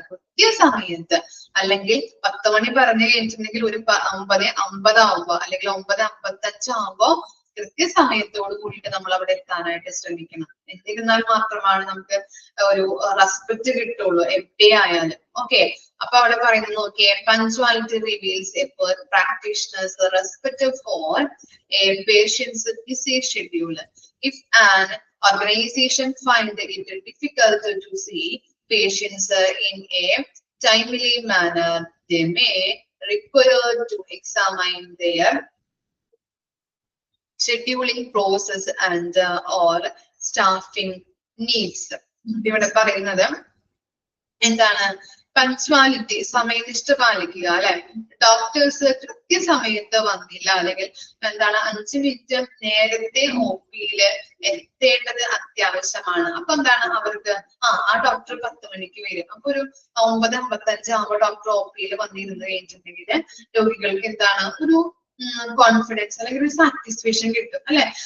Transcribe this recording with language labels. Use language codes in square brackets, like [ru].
[ml] കൃത്യസമയത്ത്, അല്ലെങ്കിൽ 10 മണി പറഞ്ഞു കഴിഞ്ഞിട്ടുണ്ടെങ്കിൽ ഒരു 9:50 ആവുമ്പോ അല്ലെങ്കിൽ 9:55 ആവുമ്പോ കൃത്യസമയത്തോട് കൂടിയിട്ട് നമ്മൾ അവിടെ എത്താനായിട്ട് ശ്രമിക്കണം. എന്നിരുന്നാൽ മാത്രമാണ് നമുക്ക് ഒരു റെസ്പെക്ട് കിട്ടുള്ളൂ എവിടെ ആയാലും. [en] okay, [ml] അപ്പൊ അവിടെ പറയുന്നത് നോക്കിയേ, [en] Punctuality reveals a practitioner's respect for a patient's busy schedule. If an organization find it difficult to see patients in a timely manner, they may require to examine their scheduling process and or staffing needs. [ml] ഇവിടെ പറയുന്നത് എന്താണ്, punctuality, സമയനിഷ്ഠ പാലിക്കുക അല്ലെ. Doctors കൃത്യസമയത്ത് വന്നില്ല, അല്ലെങ്കിൽ എന്താണ് 5 minute നേരത്തെ ഒപിയില് എത്തേണ്ടത് അത്യാവശ്യമാണ്. അപ്പൊ എന്താണ് അവർക്ക് ആ ഡോക്ടർ 10 മണിക്ക് വരും, അപ്പൊ ഒരു 9:55 ആകുമ്പോൾ ഡോക്ടർ ഒപിയിൽ വന്നിരുന്ന് കഴിഞ്ഞിട്ടുണ്ടെങ്കിൽ രോഗികൾക്ക് എന്താണ് ഒരു കോൺഫിഡൻസ് അല്ലെങ്കിൽ ഒരു സാറ്റിസ്ഫാക്ഷൻ കിട്ടും അല്ലെ.